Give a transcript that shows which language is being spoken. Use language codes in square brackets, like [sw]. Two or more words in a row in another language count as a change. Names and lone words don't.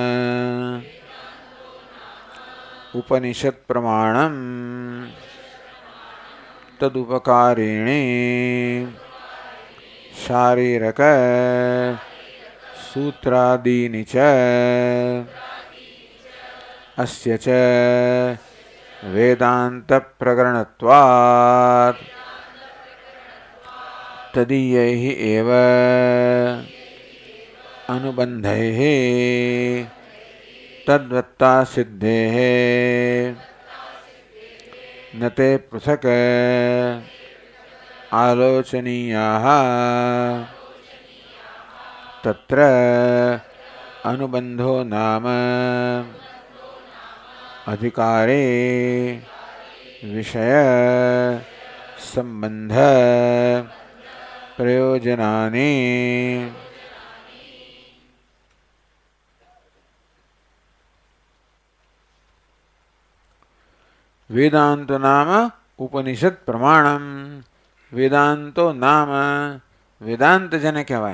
[sa] ઉપનિષદ પ્રમાણમ તદુપકારિણી શારીરક સૂત્રાદીની ચ અસ્ય ચ વેદાંત પ્રકરણત્વાत् તદીયૈ એવ अनुबंधैः तद्वत्ता सिद्धेः न ते पृथक् आलोचनीयाः तत्र अनुबंधो नाम अधिकारे विषय संबंध प्रयोजनानि વેદાંતો નામ ઉપનિષદ પ્રમાણમ. [gu] વેદાંતો નામ, વેદાંત જેને કહેવાય.